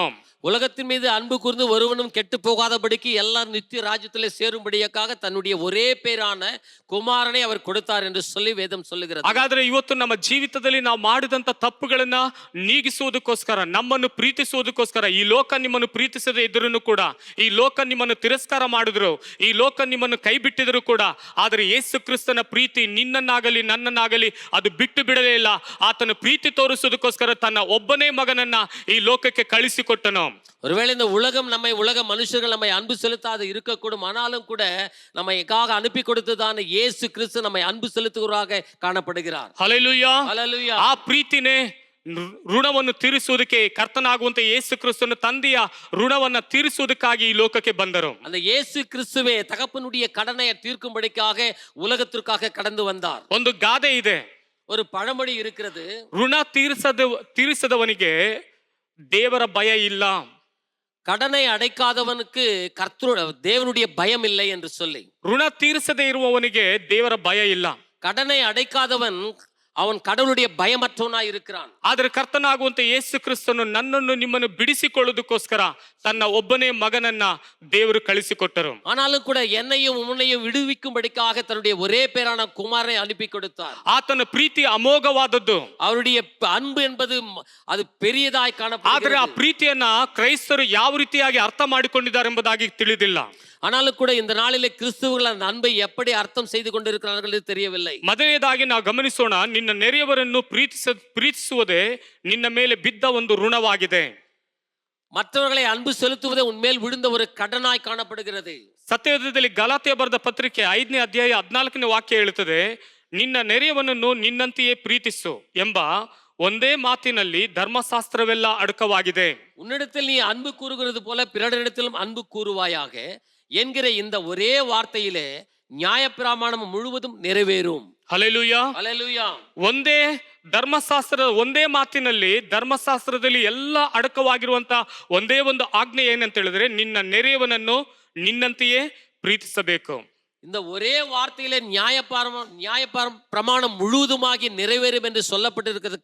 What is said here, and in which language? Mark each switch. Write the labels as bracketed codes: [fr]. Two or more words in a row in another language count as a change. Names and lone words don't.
[ta] உலகத்தின் மீது அன்பு கூர்ந்து ஒருவனும் கெட்டு போகாதபடிக்கு எல்லாரும் நித்திய ராஜ்யத்திலே சேரும்படியாக தன்னுடைய ஒரே பேரான குமாரனை அவர் கொடுத்தார் என்று சொல்லி வேதம் சொல்லுகிறது. [kn] ಹಾಗಾದ್ರೆ ಇವತ್ತು ನಮ್ಮ ಜೀವಿತದಲ್ಲಿ ನಾವು ಮಾಡಿದಂತ ತಪ್ಪುಗಳನ್ನ ನೀಗಿಸುವುದಕ್ಕೋಸ್ಕರ, ನಮ್ಮನ್ನು ಪ್ರೀತಿಸುವುದಕ್ಕೋಸ್ಕರ, ಈ ಲೋಕ ನಿಮ್ಮನ್ನು ಪ್ರೀತಿಸದೇ ಇದ್ರೂ ಕೂಡ, ಈ ಲೋಕ ನಿಮ್ಮನ್ನು ತಿರಸ್ಕಾರ ಮಾಡಿದ್ರು, ಈ ಲೋಕ ನಿಮ್ಮನ್ನು ಕೈ ಬಿಟ್ಟಿದ್ರು ಕೂಡ, ಆದರೆ ಯೇಸು ಕ್ರಿಸ್ತನ ಪ್ರೀತಿ ನಿನ್ನನ್ನಾಗಲಿ ನನ್ನನ್ನಾಗಲಿ ಅದು ಬಿಟ್ಟು ಬಿಡಲೇ ಇಲ್ಲ. ಆತನ ಪ್ರೀತಿ ತೋರಿಸುವುದಕ್ಕೋಸ್ಕರ ತನ್ನ ಒಬ್ಬನೇ ಮಗನನ್ನ ಈ ಲೋಕಕ್ಕೆ ಕಳಿಸಿಕೊಟ್ಟನು. [ta] ஒருவேளை இந்த உலக மனுஷர்கள் நம்மை அன்பு செலுத்தாது இருக்கக்கூடும், ஆனாலும் கூட நம்மை எக்காக அனுப்பி கொடுத்ததான இயேசு கிறிஸ்து நம்மை அன்பு செலுத்துவராக காணப்படுகிறார். [kn] ಹಲ್ಲೆಲೂಯಾ. [ta] ஹல்லேலூயா. [kn] ಆ ಪ್ರೀತಿನೇ ಋಣವನ್ನು ತೀರಿಸುವುದಕ್ಕೆ ಕರ್ತನಾಗುವಂತ ಯೇಸು ಕ್ರಿಸ್ತನ ತಂದೆಯ ಋಣವನ್ನ ತೀರಿಸುವುದಕ್ಕಾಗಿ ಈ ಲೋಕಕ್ಕೆ ಬಂದರು. [ta] அந்த இயேசு கிறிஸ்துவே தகப்பனுடைய கடனை தீர்க்கும்படிக்காக உலகத்திற்காக கடந்து வந்தார். [kn] ಒಂದು ಗಾದೆ ಇದೆ, [ta] ஒரு பழமொழி இருக்கிறது, [kn] ಋಣ ತೀರಿಸದವನಿಗೆ ದೇವರ ಭಯ ಇಲ್ಲ. [ta] கடனை அடைக்காதவனுக்கு தேவனுடைய பயம் இல்லை என்று சொல்லி. [kn] ಋಣ ತೀರಿಸದೇ ಇರುವವನಿಗೆ ದೇವರ ಭಯ ಇಲ್ಲ. [ta] கடனை அடைக்காதவன் அவன் கடவுளுடைய பயமற்றவனாய் இருக்கிறான். [kn] ಆದರೆ ಕರ್ತನಾಗುವಂತ ಯೇಸು ಕ್ರಿಸ್ತನು ನನ್ನನ್ನು ನಿಮ್ಮನ್ನು ಬಿಡಿಸಿಕೊಳ್ಳುವುದಕ್ಕೋಸ್ಕರ ತನ್ನ ಒಬ್ಬನೇ ಮಗನನ್ನ ದೇವರು ಕಳಿಸಿಕೊಟ್ಟರು. [ta] ஆனாலும் கூட என்னையும் உன்னையும் விடுவிக்கும்படிக்காக தன்னுடைய ஒரே பேரான குமாரனை அனுப்பி கொடுத்தார். [kn] ಆತನ ಪ್ರೀತಿ ಅಮೋಘವಾದದ್ದು. [ta] அவருடைய அன்பு என்பது அது பெரியதாய் [kn] ಆದರೆ [ta] காணப்படுகிறது. [kn] ಆ ಪ್ರೀತಿಯನ್ನ ಕ್ರೈಸ್ತರು ಯಾವ ರೀತಿಯಾಗಿ ಅರ್ಥ ಮಾಡಿಕೊಂಡಿದ್ದಾರೆ ಎಂಬುದಾಗಿ ತಿಳಿದಿಲ್ಲ. [ta] ஆனாலும் கூட இந்த நாளிலே கிறிஸ்துவர்கள் அந்த அன்பை எப்படி அர்த்தம் செய்து கொண்டிருக்கிறார்கள் என்று தெரியவில்லை. [kn] ಮೊದಲನೇದಾಗಿ ನಾವು ಗಮನಿಸೋಣ, ನಿನ್ನ ನೆರೆಯವರನ್ನು ಪ್ರೀತಿಸುವುದೇ ನಿನ್ನ ಮೇಲೆ ಬಿದ್ದ ಒಂದು ಋಣವಾಗಿದೆ. [ta] மற்றவர்களை அன்பு செலுத்துவதே உன்மேல் விழுந்த ஒரு கடனாய் ಕಾಣப்படுகிறது. [kn] ಸತ್ಯವೇದದಲ್ಲಿ ಗಲಾತ್ಯ ಬರೆದ ಪತ್ರಿಕೆ 5ನೇ ಅಧ್ಯಾಯ 14ನೇ ವಾಕ್ಯ ಹೇಳುತ್ತದೆ, ನಿನ್ನ ನೆರೆಯವನನ್ನು ನಿನ್ನಂತೆಯೇ ಪ್ರೀತಿಸು ಎಂಬ ಒಂದೇ ಮಾತಿನಲ್ಲಿ ಧರ್ಮಶಾಸ್ತ್ರವೆಲ್ಲ ಅಡಕವಾಗಿದೆ. [ta] உன்னிடத்தில் நீ அன்பு கூறுகிறது போல பிறரிடத்திலும் அன்பு கூறுவாயாக என்கிற இந்த ஒரே வார்த்தையிலே நியாயப்பிரமாணம் முழுவதும் நிறைவேறும். [kn] ಹಲ್ಲೆಲೂಯಾ. [ta] ஹல்லேலூயா. [kn] ಒಂದೇ ಧರ್ಮಶಾಸ್ತ್ರ, ಒಂದೇ ಮಾತಿನಲ್ಲಿ ಧರ್ಮಶಾಸ್ತ್ರದಲ್ಲಿ ಎಲ್ಲ ಅಡಕವಾಗಿರುವಂತ ಒಂದೇ ಒಂದು ಆಜ್ಞೆ ಏನಂತ ಹೇಳಿದ್ರೆ, ನಿನ್ನ ನೆರೆಯವನನ್ನು ನಿನ್ನಂತೆಯೇ ಪ್ರೀತಿಸಬೇಕು. [ta] இந்த ஒரே வார்த்தையிலே பிரமாணம் முழுவதுமாகி நிறைவேறும் என்று சொல்லப்பட்டிருக்கிறது.